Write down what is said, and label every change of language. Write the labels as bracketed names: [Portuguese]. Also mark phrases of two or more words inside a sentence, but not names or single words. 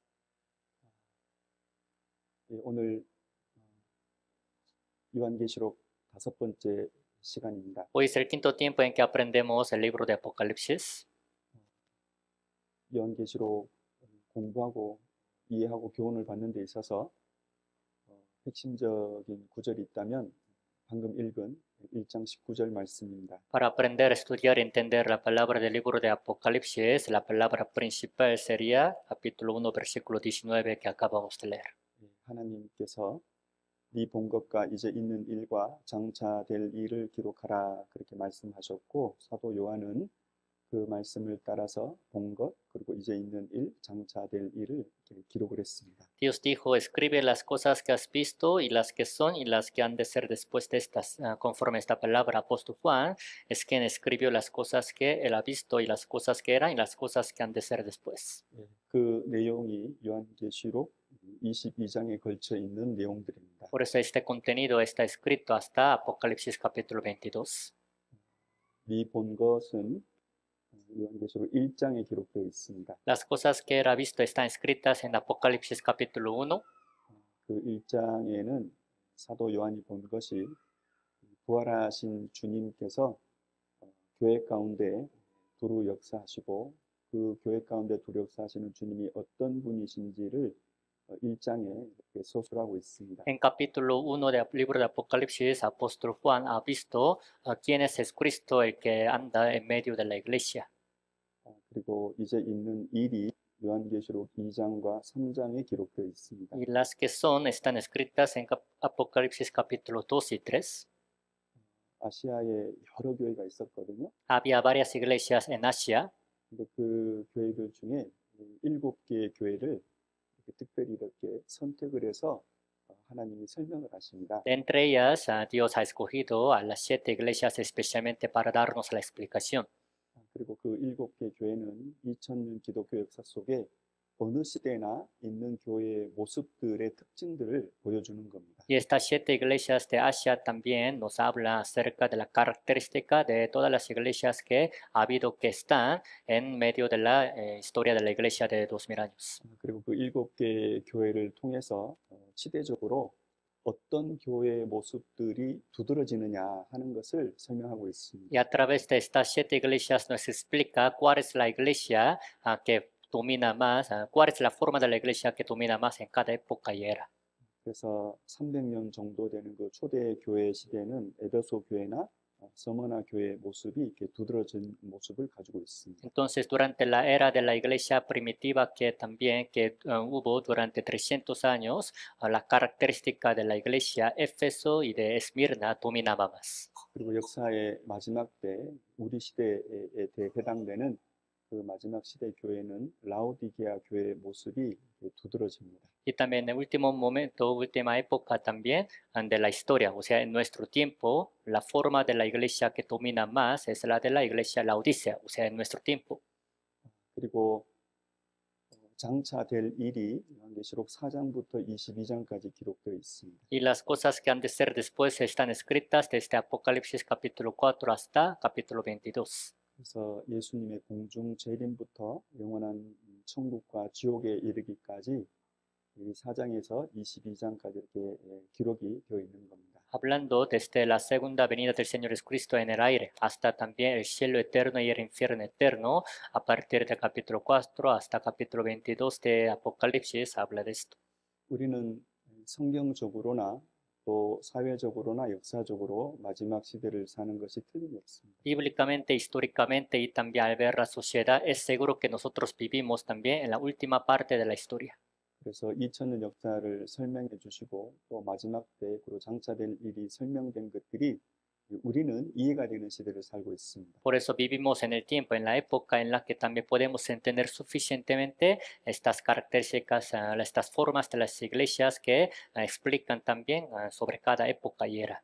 [Korean] 오늘 요한계시록 5번째 시간입니다. [Spanish] Hoy es el quinto tiempo en que aprendemos el libro de Apocalipsis. [Korean] 요한계시록 공부하고 이해하고 교훈을 받는 데 있어서 핵심적인 구절이 있다면 방금 읽은 1장 19절 말씀입니다. [Spanish] Para aprender, estudiar y entender la palabra del libro de Apocalipsis, la palabra principal sería capítulo 1, versículo 19 que acabamos de leer. [Korean] 하나님께서 네 본 것과 이제 있는 일과 장차 될 일을 기록하라 그렇게 말씀하셨고 사도 요한은 그 말씀을 따라서 본 것 그리고 이제 있는 일, 장차 될 일을 기록을 했습니다. [Spanish] Dios dijo, escribe las cosas que has visto y las que son y las que han de ser después de estas. Conforme esta palabra, apóstol Juan es quien escribió las cosas que él ha visto y las cosas que eran y las cosas que han de ser después. [Korean] 그 내용이 요한계시록 22장에 걸쳐 있는 내용들입니다. [Spanish] Por eso este contenido está escrito hasta Apocalipsis capítulo 22. [Korean] 네 본 것은 요한계시록 1장에 기록되어 있습니다. [Spanish] Las cosas que él ha visto están escritas en Apocalipsis capítulo 1. [Korean] 그 1장에는 사도 요한이 본 것이 부활하신 주님께서 교회 가운데 두루 역사하시고 그 교회 가운데 두루 역사하시는 주님이 어떤 분이신지를 1장에 서술하고 있습니다. [Spanish] En capítulo 1 del libro de Apocalipsis, apóstol Juan ha visto quién es Cristo el que anda en medio de la iglesia. [Korean] 그리고 이제 있는 일이 요한계시록 2장과 3장에 기록되어 있습니다. [Spanish] Y las que son están escritas en Apocalipsis capítulo 2 y 3. [Korean] 아시아에 여러 교회가 있었거든요. [Spanish] Había varias iglesias en Asia. [Korean] 근데 그 교회들 중에 7개의 교회를 특별히 이렇게 선택을 해서 하나님이 설명을 하십니다. [Spanish] Entre ellas, Dios ha escogido a las 7 iglesias especialmente para darnos la explicación. [Korean] 그리고 그 7개 교회는 2000년 기독교 역사 속에 어느 시대나 있는 교회의 모습들의 특징들을 보여주는 겁니다. [Spanish] Y estas 7 iglesias de Asia también nos hablan acerca de la característica de todas las iglesias que ha habido, que están en medio de la historia de la iglesia de 2000 años. [Korean] 그리고 그 7개 교회를 통해서 시대적으로 어떤 교회의 모습들이 두드러지느냐 하는 것을 설명하고 있습니다. [Spanish] Y a través de estas 7 iglesias nos explica cuál es la iglesia que domina más, cuál es la forma de la iglesia que domina más en cada época y era. [Korean] 그래서 300년 정도 되는 그 초대 교회 시대는 에베소 교회나 서머나 교회의 모습이 이렇게 두드러진 모습을 가지고 있습니다. [Spanish] Entonces, durante la era de la iglesia primitiva que también hubo durante 300 años, la característica de la iglesia Éfeso y de Esmirna dominaba más. [Korean] 그리고 역사의 마지막 때 우리 시대에 해당되는 그 마지막 시대 교회는 라오디게아 교회의 모습이 두드러집니다. [Spanish] Y también en el último momento, última época también de la historia, o sea, en nuestro tiempo, la forma de la iglesia que domina más es la de la iglesia Laodicea, o sea, en nuestro tiempo. [Korean] 그리고 장차 될 일이 요한계시록 4장부터 22장까지 기록되어 있습니다. [Spanish] Y las cosas que han de ser después están escritas desde Apocalipsis capítulo 4 hasta capítulo 22. [Korean] 그래서 예수님의 공중 재림부터 영원한 천국과 지옥에 이르기까지 이 4장에서 22장까지 이렇게 기록이 되어 있는 겁니다. [Spanish] Hablando desde la segunda venida del Señor Jesucristo en el aire hasta también el cielo eterno y el infierno eterno, a partir del capítulo 4 hasta capítulo 22 de Apocalipsis habla de esto. [Korean] 우리는 성경적으로나 또 사회적으로나 역사적으로 마지막 시대를 사는 것이 틀림없습니다. [Spanish] Bíblicamente, históricamente y también al ver la sociedad, es seguro que nosotros vivimos también en la última parte de la historia. [Korean] 그래서 2000년 역사를 설명해 주시고 또 마지막 때 그리고 장차될 일이 설명된 것들이 우리는 이해가 되는 시대를 살고 있습니다. [Spanish] Por eso vivimos en el tiempo, en la época en la que también podemos entender suficientemente estas características, estas formas de las iglesias que explican también sobre cada época y era.